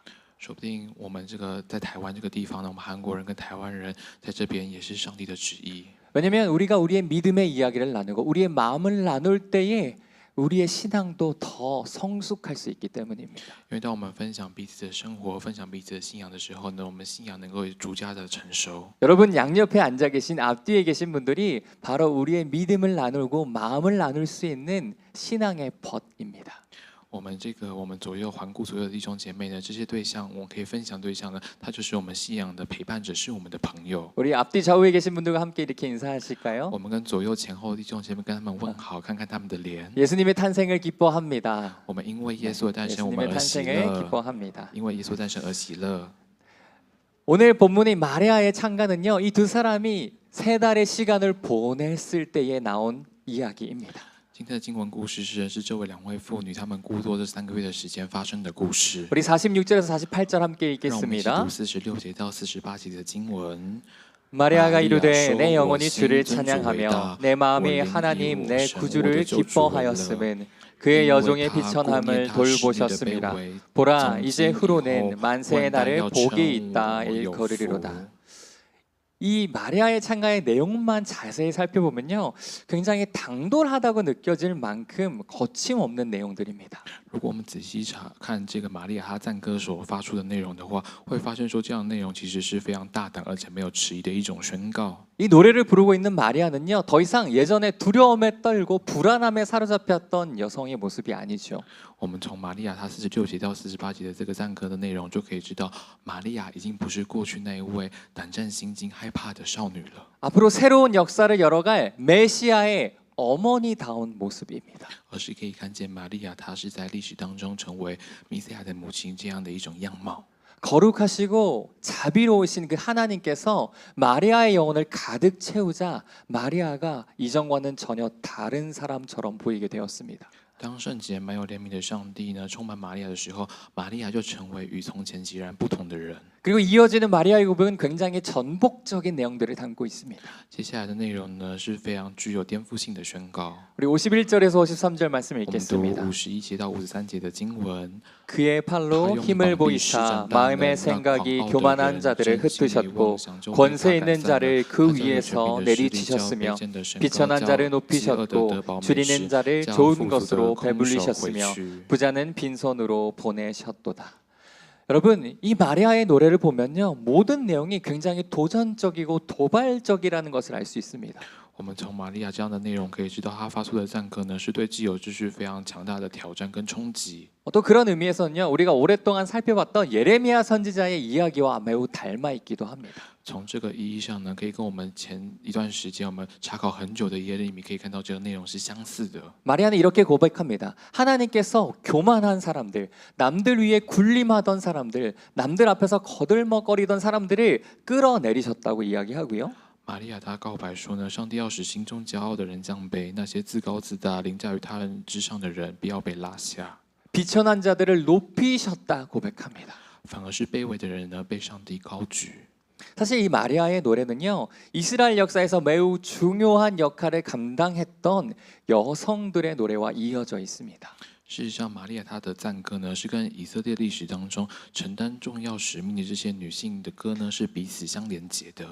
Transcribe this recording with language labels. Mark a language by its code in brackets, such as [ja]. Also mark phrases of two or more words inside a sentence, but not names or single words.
[zh] 说不定我们这个在台湾这个地方呢，我们韩国人跟台湾人在这边也是上帝的旨意。 [ko] 왜냐하면 우리가 우리의 믿음의 이야기를 나누고 우리의 마음을 나눌 때에 우리의 신앙도 더 성숙할 수 있기 때문입니다. [zh] 因为当我们分享彼此的生活、分享彼此的信仰的时候呢，我们信仰能够逐加的成熟。 [ko] 여러분 양옆에 앉아 계신 앞뒤에 계신 분들이 바로 우리의 믿음을 나누고 마음을 나눌 수 있는 신앙의 벗입니다. [zh] 我们左右环顾所有的弟兄姐妹呢，这些对象我们可以分享对象呢，他就是我们信仰的陪伴者，是我们的朋友。 [ko] 우리 앞뒤 좌우에 계신 분들과 함께 이렇게 인사하실까요? [zh] 我们跟左右前后的弟兄姐妹跟他们问好，看看他们的脸。 [ko] 예수님의 탄생을 기뻐합니다. [zh] 我们因为耶稣的诞生，我们 [ko] 예수님의 [zh] 而喜 [ko] 탄생을 [zh] 乐； [ko] 기뻐합니다. [zh] 因为耶稣诞生而喜乐。 [ko] 오늘 본문의 마리아의 창가는요, 이 두 사람이 3달의 시간을 보냈을 때에 나온 이야기입니다. [zh] 今天的经文故事是这位两位妇女，她们孤多这3个月的时间发生的故事。 [ko] 우리 46절에서 48절 함께 [zh] 让我们一起 [ko] 읽겠습니다. [zh] 读46节到48节的经文。 [ko] 마리아가 이르되 내 영혼이 주를 찬양하며 내 마음이 하나님 내 구주를 기뻐하였음은 그의 여종의 비천함을 돌보셨습니다. 보라 이제 후로는 만세의 날을 복이 있다 일컬으리로다. 이 마리아의 창가의 내용만 자세히 살펴보면요, 굉장히 당돌하다고 느껴질 만큼 거침없는 내용들입니다. [zh] 如果我们仔细看这个玛利亚她赞歌所发出的内容的话，会发现说这样的内容其实是非常大胆而且没有迟疑的一种宣告。 [ko] 이 노래를 부르고 있는 마리아는요, 더 이상 예전에 두려움에 떨고 불안함에 사로잡혔던 여성의 모습이 아니죠. [zh] 我们从玛利亚她46节到48节的这个赞歌的内容，就可以知道玛利亚已经不是过去那一位胆战心惊、害怕的少女了， [ko] 앞으로 새로운 역사를 열어갈 메시아의 어머니다운 모습입니다. [zh] 而是可以看见玛利亚她是在历史当中成为弥赛亚的母亲这样的一种样貌。 [ko] 거룩하시고 자비로우신 그 하나님께서 마리아의 영혼을 가득 채우자 마리아가 이전과는 전혀 다른 사람처럼 보이게 되었습니다. [zh] 当圣洁满有怜悯的上帝呢充满玛利亚的时候，玛利亚就成为与从前截然不同的人。 [ko] 그리고 이어지는 마리아의 고백은 굉장히 전복적인 내용들을 담고 있습니다. [zh] 接下来的内容呢是非常具有颠覆性的宣告。 [ko] 우리 51절에서 53절 말씀 [zh] 我们读 [ko] 읽겠습니다. [zh] 51节到53节的经文。 [ko] 그의 팔로 힘을 보이사 마음의 생각이 교만한 자들을 흩으셨고 권세 있는 자를 그 위에서 내리치셨으며 비천한 자를 높이셨고 줄이는 자를 좋은 것으로 배불리셨으며 부자는 빈손으로 보내셨도다. 여러분, 이 마리아의 노래를 보면요, 모든 내용이 굉장히 도전적이고 도발적이라는 것을 알 수 있습니다. [zh] 我们从玛利亚这样的内容可以知道，她发出的赞歌呢，是对既有秩序非常强大的挑战跟冲击。 [ko] 또 그런 의미에서는요, 우리가 오랫동안 살펴봤던 예레미야 선지자의 이야기와 매우 닮아 있기도 합니다. [zh] 从这个意义上呢，可以跟我们前一段时间我们查考很久的耶利米可以看到这个内容是相似的。 [ko] 마리아는 이렇게 고백합니다. 하나님께서 교만한 사람들, 남들 위에 군림하던 사람들, 남들 앞에서 거들먹거리던 사람들을 끌어내리셨다고 이야기하고요. [zh] 玛利亚她告白说呢，上帝要使心中骄傲的人降卑，那些自高自大、凌驾于他人之上的人，不要被拉下， [ko] 비천한 자들을 높이셨다 고백합니다. [zh] 反而是卑微的人呢，被上帝高举。 [ko] 사실 이 마리아의 노래는요, 이스라엘 역사에서 매우 중요한 역할을 감당했던 여성들의 노래와 이어져 있습니다. [zh] 事实上，玛利亚她的赞歌呢，是跟以色列历史当中承担重要使命的这些女性的歌呢，是彼此相连结的。